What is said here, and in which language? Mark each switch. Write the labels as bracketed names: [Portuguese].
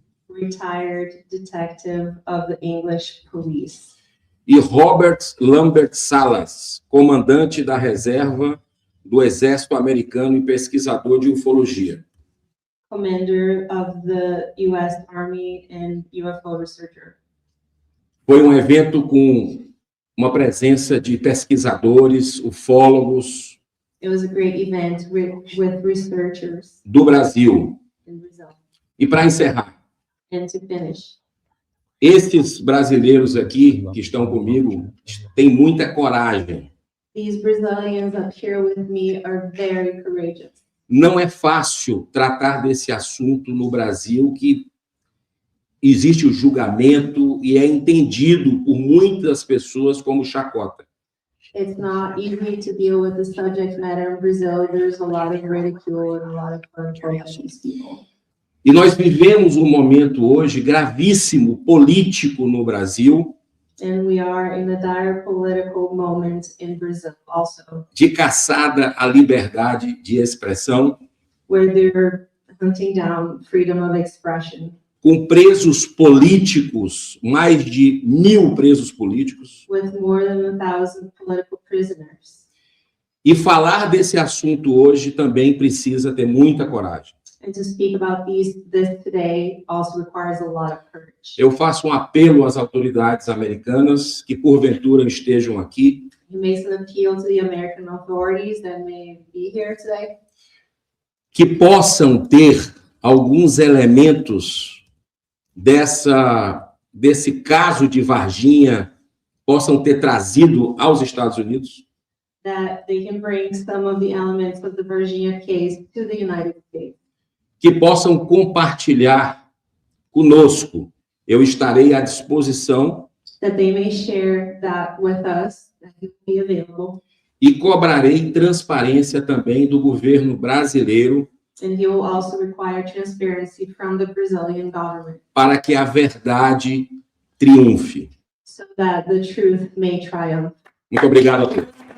[English] Retired detective of the English police. [Portuguese] e Robert Lambert Salas, comandante da reserva do Exército Americano e pesquisador de ufologia. [English] Commander of the U.S. Army and UFO researcher. [Portuguese] Foi um evento com uma presença de pesquisadores, ufólogos [English] It was a great event with researchers [Portuguese] do Brasil. [English] in Brazil. [Portuguese] E para encerrar, [English] And to finish, [Portuguese] esses brasileiros aqui que estão comigo têm muita coragem. [English] these Brazilians up here with me are very courageous. [Portuguese] Não é fácil tratar desse assunto no Brasil, que existe o julgamento e é entendido por muitas pessoas como chacota. [English] It's not easy to deal with the subject matter in Brazil. There's a lot of ridicule and a lot of fun for these people. [Portuguese] E nós vivemos um momento hoje gravíssimo político no Brasil, [English] And we are in a dire political moment in Brazil also, [Portuguese] de caçada à liberdade de expressão, [English] where they're hunting down freedom of expression, [Portuguese] com presos políticos, mais de 1.000 presos políticos. [English] with more than 1,000 political prisoners. [Portuguese] E falar desse assunto hoje também precisa ter muita coragem. [English] And to speak about this today also requires a lot of courage. [Portuguese] Eu faço um apelo às autoridades americanas que porventura estejam aqui, [English] He makes an appeal to the American authorities that may be here today, [Portuguese] que possam ter alguns elementos desse caso de Varginha, possam ter trazido aos Estados Unidos, [English] that they can bring some of the elements of the Varginha case to the United States, [Portuguese] que possam compartilhar conosco. Eu estarei à disposição [English] that they may share that with us, that it will be available, [Portuguese] e cobrarei transparência também do governo brasileiro [English] and he will also require transparency from the Brazilian government [Portuguese] para que a verdade triunfe. [English] so that the truth may triumph. [Portuguese] Muito obrigado a todos.